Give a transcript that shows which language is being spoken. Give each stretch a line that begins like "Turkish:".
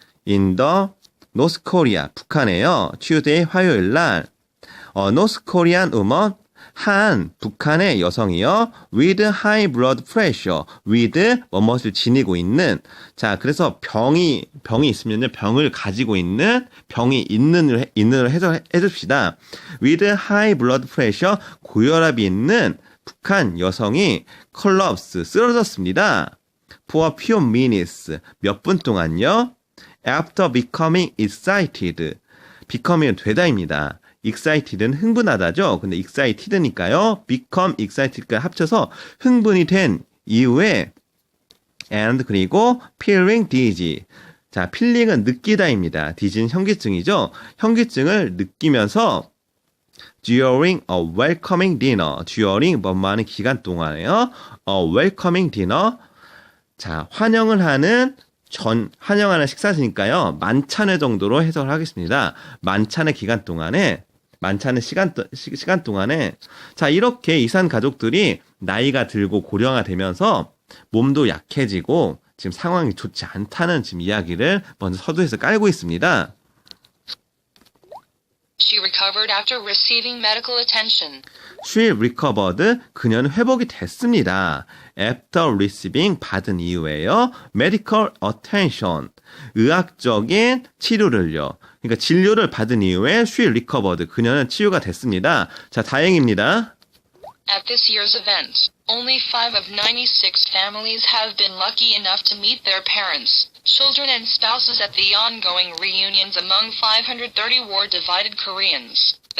English: In the North Korea,
Korean: 북한에요. Tuesday, 화요일 날,
English: North Korean woman,
Korean: 한 북한의 여성이요.
English: with high blood pressure, with
Korean: 뭐뭇을 지니고 있는. 자, 그래서 병이 있으면요. 병을 가지고 있는, 병이 있는을 해줍시다.
English: with high blood pressure,
Korean: 고혈압이 있는 북한 여성이 collapse, 쓰러졌습니다.
English: for a few minutes,
Korean: 몇 분 동안요.
English: after becoming excited, becoming 되다입니다.
Korean: excited는 흥분하다죠. 근데 excited니까요. become excited가 합쳐서 흥분이 된 이후에 and 그리고
English: feeling dizzy.
Korean: 자, feeling은 느끼다입니다. dizzy는 현기증이죠. 현기증을 느끼면서
English: during a welcoming dinner.
Korean: during 뭐뭐하는 기간 동안에요.
English: a welcoming dinner.
Korean: 자, 환영하는 식사시니까요. 만찬회 정도로 해석을 하겠습니다. 만찬의 기간 동안에 만찬의 시간 동안에 자 이렇게 이산 가족들이 나이가 들고 고령화 되면서 몸도 약해지고 지금 상황이 좋지 않다는 지금 이야기를 먼저 서두에서 깔고 있습니다.
English: She recovered after receiving medical attention. She recovered.
Korean: 그녀는 회복이 됐습니다.
English: After receiving
Korean: 받은 이후에요.
English: Medical attention.
Korean: 의학적인 치료를요. 그러니까 진료를 받은 이후에
English: she recovered.
Korean: 그녀는 치유가 됐습니다. 자, 다행입니다.
English: At this year's event, only 5 of 96 families have been lucky enough to meet their parents, children and spouses at the ongoing reunions among 530 war-divided Koreans.